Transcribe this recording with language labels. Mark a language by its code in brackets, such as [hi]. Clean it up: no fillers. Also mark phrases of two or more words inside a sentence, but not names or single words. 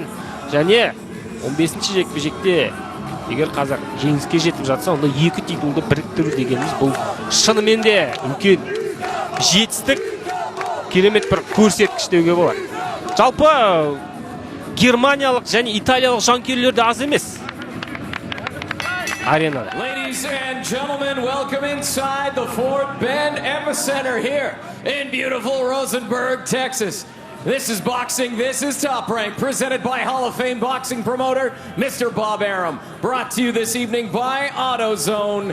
[kk] Және 15-ші жекпе-жекте егер қазір жеңіске жетіп жатса, онда 2 титулды біріктіру дегеніміз бұл шынымен де үлкен жетістік, керемет бір көрсеткіш деуге болады. Жалпы германиялық және италиялық жанкүйерлерде аз емес аренада. [en] Ladies and gentlemen, welcome inside the Fort Bend Epicenter here in beautiful Rosenberg, Texas. This is boxing, this is Top Rank, presented by Hall of Fame boxing promoter, Mr. Bob Arum. Brought to you this evening by AutoZone.